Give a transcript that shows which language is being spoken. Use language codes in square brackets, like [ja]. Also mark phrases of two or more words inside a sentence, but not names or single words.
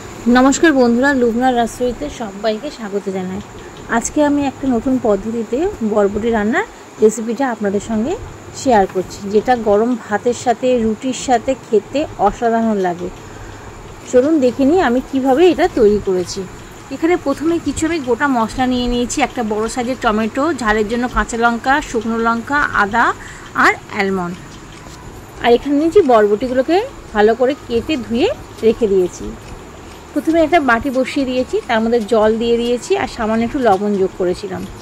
[bn] নমস্কার বন্ধুরা লুবনা রসুইতে সবাইকে স্বাগত জানাই। আজকে আমি এক নতুন পদ্ধতিতে বরবটি রান্নার রেসিপিটা আপনাদের সঙ্গে শেয়ার করছি, যেটা গরম ভাতের সাথে রুটির সাথে খেতে অসাধারণ লাগে। চলুন দেখে নিই আমি কিভাবে এটা তৈরি করেছি। এখানে প্রথমে কিছু আমি গোটা মশলা নিয়ে নিয়েছি, একটা বড় সাইজের টমেটো, ঝালের জন্য কাঁচা লঙ্কা, শুকনো লঙ্কা, আদা আর অ্যালমন্ড। আর এখানে নিয়েছি বরবটিগুলোকে ভালো করে কেটে ধুয়ে রেখে দিয়েছি। প্রথমে একটা বাটি বসিয়ে দিয়েছি, তার মধ্যে জল দিয়ে দিয়েছি আর সামান্য একটু লবণ যোগ করেছিলাম।